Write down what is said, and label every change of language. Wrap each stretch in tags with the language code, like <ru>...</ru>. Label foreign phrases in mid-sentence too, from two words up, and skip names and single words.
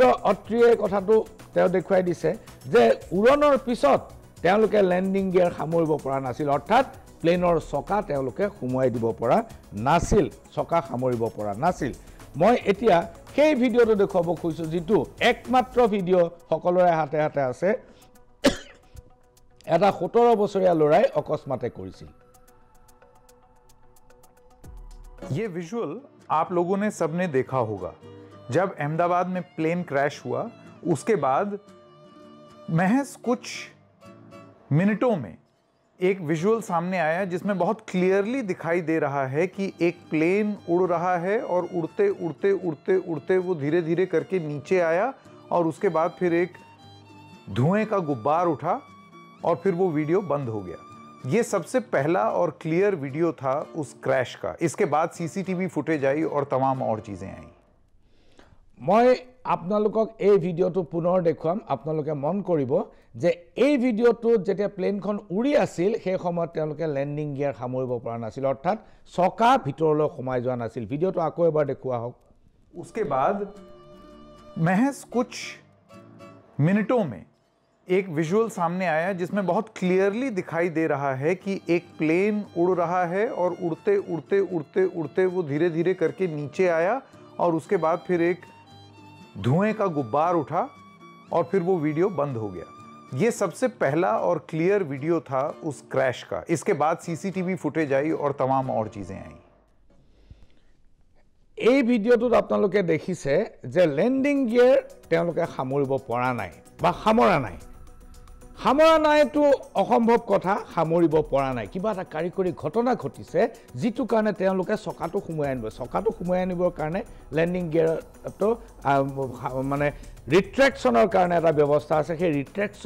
<as>অত্ৰিয়ে কথাটো তেওঁ দেখুৱাই দিছে যে উৰণৰ পিছত তেওঁলোকে</as> <en>landing gear</en> <as>সামৰিব পৰা নাছিল অৰ্থাৎ প্লেনৰ চকা তেওঁলোকে সুমুৱাই দিব পৰা নাছিল চকা সামৰিব পৰা নাছিল মই এতিয়া সেই ভিডিঅ'টো দেখুৱাব খুজিছো যেটো একমাত্ৰ ভিডিঅ' সকলোৰে হাতে হাতে আছে এটা 17 বছৰীয়া ল'ৰাই অকস্মাতে কৰিছিল</as> <hi>ये विजुअल आप लोगों ने सबने देखा होगा जब अहमदाबाद में</hi> <en>plane crash</en> <hi>हुआ उसके बाद महज कुछ मिनटों में एक विजुअल सामने आया जिसमें बहुत क्लियरली दिखाई दे रहा है कि एक प्लेन उड़ रहा है और उड़ते उड़ते उड़ते उड़ते वो धीरे धीरे करके नीचे आया और उसके बाद फिर एक धुएं का गुब्बार उठा और फिर वो वीडियो बंद हो गया ये सबसे पहला और</hi> <en>clear video</en> <hi>था उस क्रैश का इसके बाद</hi> <en>CCTV footage</en> <hi>आई और तमाम और चीजें आई</hi> <as>মই আপোনালোকক এই ভিডিঅ'টো পুনৰ দেখুৱাম আপোনালোকে মন কৰিব যে এই ভিডিঅ'টো যেতিয়া প্লেনখন উৰি আছিল সেই সময়ত তেওঁলোকে</as> <en>landing gear</en> <as>সামৰিব পৰা নাছিল অৰ্থাৎ চকা ভিতৰলৈ সোমাই যোৱা নাছিল ভিডিঅ'টো আকৌ এবাৰ দেখুৱা হোক</as> <hi>उसके बाद महज कुछ मिनटों में एक विजुअल सामने आया जिसमें बहुत क्लियरली दिखाई दे रहा है कि एक प्लेन उड़ रहा है और उड़ते उड़ते उड़ते उड़ते वो धीरे धीरे करके नीचे आया और उसके बाद फिर एक धुएं का गुब्बार उठा और फिर वो वीडियो बंद हो गया ये सबसे पहला और</hi> <en>clear video</en> <hi>था उस क्रैश का इसके बाद</hi> <en>CCTV footage</en> <hi>आई और तमाम और चीजें आई</hi> <as>এই ভিডিঅ'টোত আপোনালোকে দেখিছে যে</as> <en>landing gear</en> <as>তেওঁলোকে সামৰিব পৰা নাই বা সামৰা নাইটো অসম্ভৱ কথা সামৰিব পৰা নাই কিবা এটা কাৰিকৰী ঘটনা ঘটিছে যেটো কাৰণে তেওঁলোকে চকাটো সুমুৱাই আনিবৰ কাৰণে</as> <en>landing gear</en> <as>মানে ৰিট্ৰেকশ্যনৰ কাৰণে এটা ব্যৱস্থা আছে সেই ৰিট্ৰেকশ্যন</as>